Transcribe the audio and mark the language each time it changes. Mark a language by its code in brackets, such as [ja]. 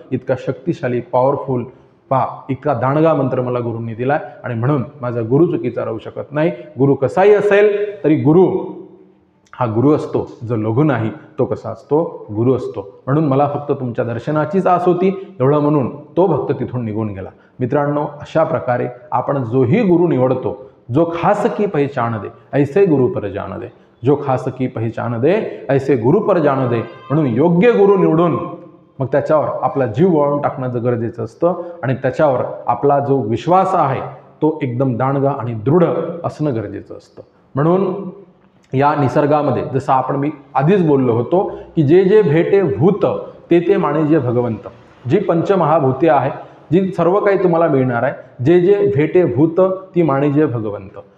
[mr] इतका शक्तिशाली, पॉवरफुल, पहा इतका दांडगा मंत्र मला गुरूंनी दिलाय. आणि म्हणून माझा गुरु चुकीचा राहू शकत नाही. गुरु कसाही असेल तरी गुरु हा गुरु असतो, जो लघु नाही तो कसा असतो, गुरु असतो. म्हणून मला फक्त तुमच्या दर्शनाचीच आस होती एवढं म्हणून तो भक्त तिथून निघून गेला. मित्रांनो, अशा प्रकारे आपण जोही गुरु निवडतो, [hi] जो खास की पहचान दे ऐसे गुरु पर जान दे, जो खास की पहचान दे ऐसे गुरु पर जान दे. [mr] म्हणून योग्य गुरु निवडून मग त्याच्यावर आपला जीव वळवून टाकणं गरजेचं असतं आणि त्याच्यावर आपला जो विश्वास आहे तो एकदम दांडगा आणि दृढ असणं गरजेचं असतं. म्हणून या निसर्गामध्ये जसं मी आधीच बोललो होतो की जे जे भेटे भूत ते ते माने जे भगवंत, जी पंचमहाभूते आहे, जी सर्व काही तुम्हाला मिळणार आहे, जे जे भेटे भूत ती माने जे भगवंत.